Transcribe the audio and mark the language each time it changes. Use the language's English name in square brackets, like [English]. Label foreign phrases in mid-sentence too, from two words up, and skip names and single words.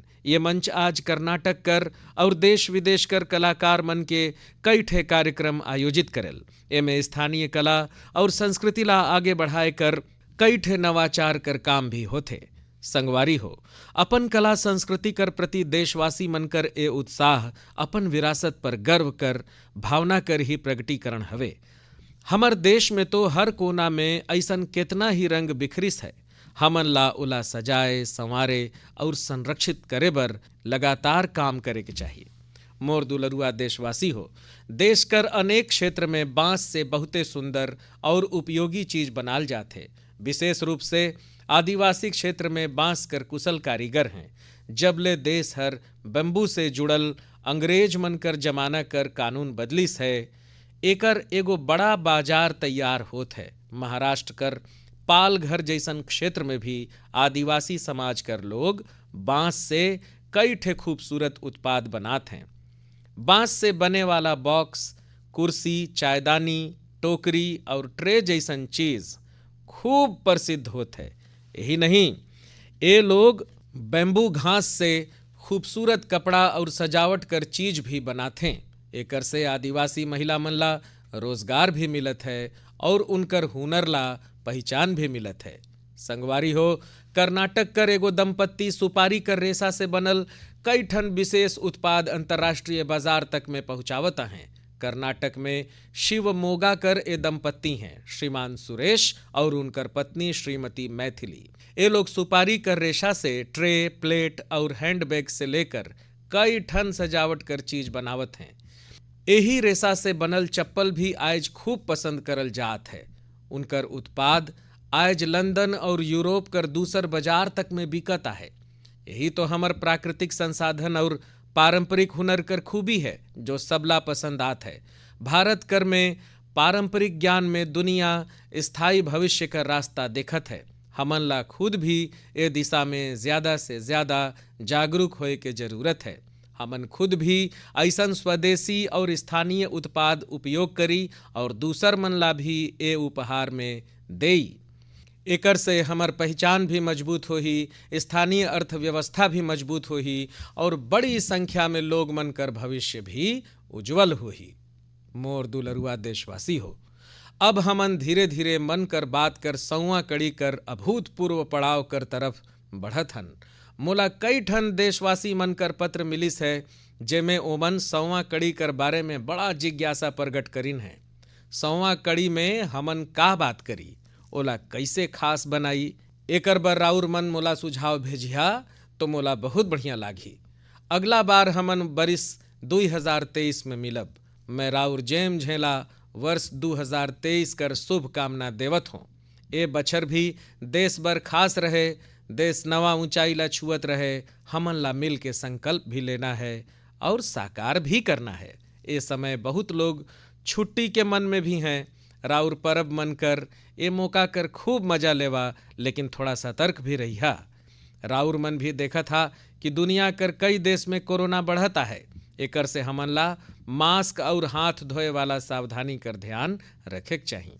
[Chhattisgarhi] ये मंच आज कर्नाटक कर और देश विदेश कर कलाकार मन के कई ठे कार्यक्रम आयोजित करेल। एमे स्थानीय कला और संस्कृति ला आगे बढ़ाए कर कई ठे नवाचार कर काम भी होथे। संगवारी हो, अपन कला संस्कृति कर प्रति देशवासी मन कर ए उत्साह अपन विरासत पर गर्व कर भावना कर ही प्रगटीकरण हवे। हमर देश में तो हर कोना में ऐसन कितना ही रंग बिखरिस है। हमन ला उला सजाए, संवारे और संरक्षित करे बर लगातार काम करे के चाहिए। मोर दुलरुआ देशवासी हो, देश कर अनेक क्षेत्र में बांस से बहुते सुंदर और उपयोगी चीज बनाल जाथे। विशेष रूप से आदिवासी क्षेत्र में बांस कर कुशल कारीगर हैं। जबले देश हर बम्बू से जुड़ल अंग्रेज मन कर जमाना कर कानून बदलिस है, एकर एगो बड़ा बाजार तैयार होत है। महाराष्ट्र कर पालघर जैसन क्षेत्र में भी आदिवासी समाज कर लोग बांस से कई ठे खूबसूरत उत्पाद बनात हैं। बांस से बने वाला बॉक्स, कुर्सी, चायदानी, टोकरी और ट्रे जैसन चीज खूब प्रसिद्ध होत है। यही नहीं, ये लोग बैम्बू घास से खूबसूरत कपड़ा और सजावट कर चीज भी बनाते। एकर से आदिवासी महिला मन ला रोजगार भी मिलत है और उनकर हुनर ला पहचान भी मिलत है। संगवारी हो, कर्नाटक कर एगो दंपत्ति सुपारी कर रेशा से बनल कई ठन विशेष उत्पाद अंतर्राष्ट्रीय बाजार तक में पहुंचावता हैं। कर्नाटक में शिवमोगा कर ए दंपत्ति हैं, श्रीमान सुरेश और उनकर पत्नी श्रीमती मैथिली। ये लोग सुपारी कर रेशा से ट्रे, प्लेट और हैंडबैग से लेकर कई ठन सजावट कर चीज बनावत हैं। यही रेशा से बनल चप्पल भी आज खूब पसंद करल जात है। उनकर उत्पाद आज लंदन और यूरोप कर दूसर बाजार तक में बिकता है। यही तो हमर प्राकृतिक संसाधन और पारंपरिक हुनर कर खूबी है, जो सबला पसंद आत है। भारत कर में पारंपरिक ज्ञान में दुनिया स्थायी भविष्य का रास्ता देखत है। हमन ला खुद भी ये दिशा में ज्यादा से ज्यादा जागरूक होए के जरूरत है। हमन खुद भी ऐसन स्वदेशी और स्थानीय उत्पाद उपयोग करी और दूसर मन ला भी ए उपहार में देई। एकर से हमार पहचान भी मजबूत होही, स्थानीय अर्थव्यवस्था भी मजबूत होही और बड़ी संख्या में लोग मन कर भविष्य भी उज्जवल होही। मोर दुलरुआ देशवासी हो, अब हमन धीरे धीरे मन कर बात कर सौवा कड़ी कर अभूतपूर्व पड़ाव कर तरफ बढ़त हन। मोला कई ठन देशवासी मन कर पत्र मिलिस है जेमे ओमन सौवा कड़ी कर बारे में बड़ा जिज्ञासा प्रकट करिन है। सौवा कड़ी में हमन का बात करी, ओला कैसे खास बनाई, एकर बर राउर मन मोला सुझाव भेजिया तो मोला बहुत बढ़िया लागी। अगला बार हमन बरिस 2023 में मिलब। मैं राउर जेम झेला वर्ष 2023 कर शुभकामना देवत हूँ। ए बछर भी देश बर खास रहे, देश नवा ऊंचाई ला छुअत रहे। हमन ला मिल के संकल्प भी लेना है और साकार भी करना है। ए समय बहुत लोग छुट्टी के मन में भी हैं। राउर परब मन कर ए मौका कर खूब मजा लेवा, लेकिन थोड़ा सतर्क भी रहिया। राउर मन भी देखा था कि दुनिया कर कई देश में कोरोना बढ़ता है। एकर से हमन ला मास्क और हाथ धोए वाला सावधानी कर ध्यान रखे चाहिए।